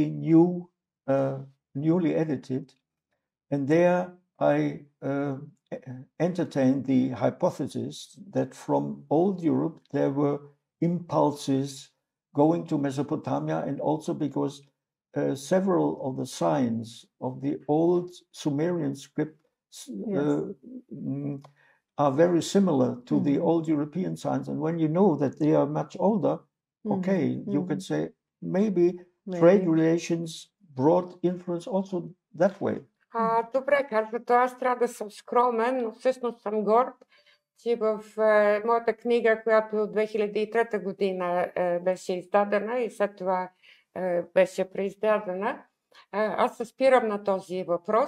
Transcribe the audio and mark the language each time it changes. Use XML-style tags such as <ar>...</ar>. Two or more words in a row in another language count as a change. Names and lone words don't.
<en>newly edited, and there I entertained the hypothesis that from old Europe there were impulses going to Mesopotamia, and also because several of the signs of the old Sumerian script are very similar to the old European signs. And when you know that they are much older, okay, you can say maybe trade relations brought influence also that way.</en> <bg>Добре, казвате, аз трябва да съм скромен, но всъщност съм горд, че в моята книга, която от 2003 година беше издадена и след това беше преиздадена, аз се спирам на този въпрос.</bg>